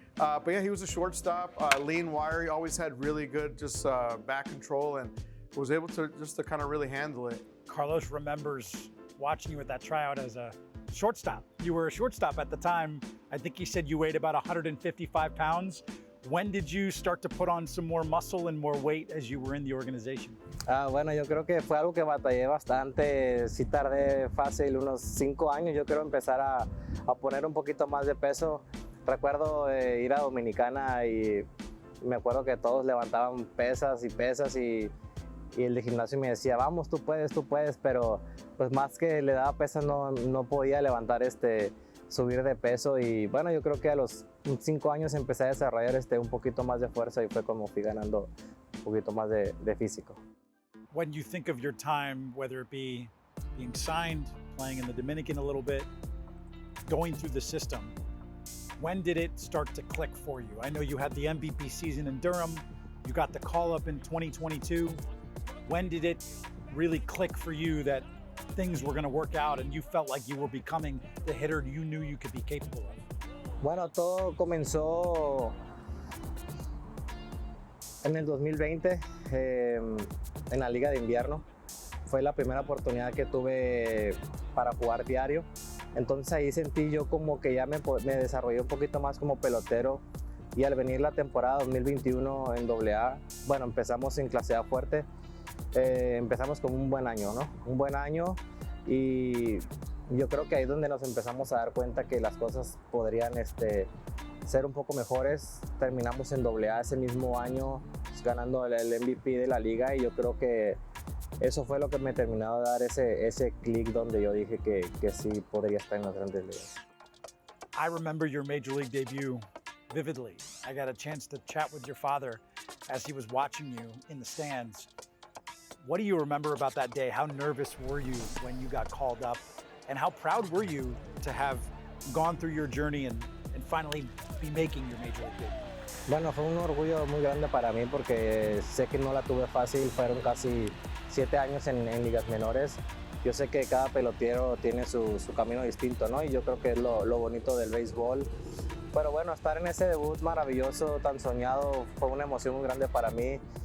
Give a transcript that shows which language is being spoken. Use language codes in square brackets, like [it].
[en] But yeah, he was a shortstop, lean, wiry. Always had really good just back control, and was able to just to kind of really handle it. Carlos remembers watching you at that tryout as a shortstop. You were a shortstop at the time. I think he said you weighed about 155 pounds. When did you start to put on some more muscle and more weight as you were in the organization? [es] Bueno, yo creo que fue algo que batallé bastante. Sí tardé fácil unos 5 años, yo creo, empezar a poner un poquito más de peso. Recuerdo ir a Dominicana y me acuerdo que todos levantaban pesas y el de gimnasio me decía, vamos, tú puedes, pero pues más que le daba pesas no podía levantar subir de peso. Y bueno, yo creo que a los 5 años empecé a desarrollar un poquito más de fuerza y fue como fui ganando un poquito más de físico. [en] When you think of your time, whether it be being signed, playing in the Dominican a little bit, going through the system, when did it start to click for you? I know you had the MVP season in Durham, you got the call up in 2022. When did it really click for you that things were going to work out and you felt like you were becoming the hitter you knew you could be capable of? [es] Bueno, todo comenzó en el 2020 en la Liga de Invierno. Fue la primera oportunidad que tuve para jugar diario. Entonces ahí sentí yo como que ya me desarrollé un poquito más como pelotero. Y al venir la temporada 2021 en AA, bueno, empezamos en clase A fuerte. Empezamos con un buen año, ¿no? Un buen año, y yo creo que ahí es donde nos empezamos a dar cuenta que las cosas podrían ser un poco mejores. Terminamos en AA ese mismo año ganando el MVP de la liga, y yo creo que eso fue lo que me terminó de dar ese clic donde yo dije que sí podría estar en las grandes ligas. [en] I remember your major league debut vividly. I got a chance to chat with your father as he was watching you in the stands. What do you remember about that day? How nervous were you when you got called up? And how proud were you to have gone through your journey and finally be making your major league debut? [es] Bueno, fue un orgullo muy grande para mí porque sé que no la tuve fácil. Fueron casi 7 años en ligas menores. Yo sé que cada pelotero tiene su camino distinto, ¿no? Y yo creo que es lo bonito del béisbol. Pero bueno, estar en ese debut maravilloso, tan soñado, fue una emoción muy grande para mí.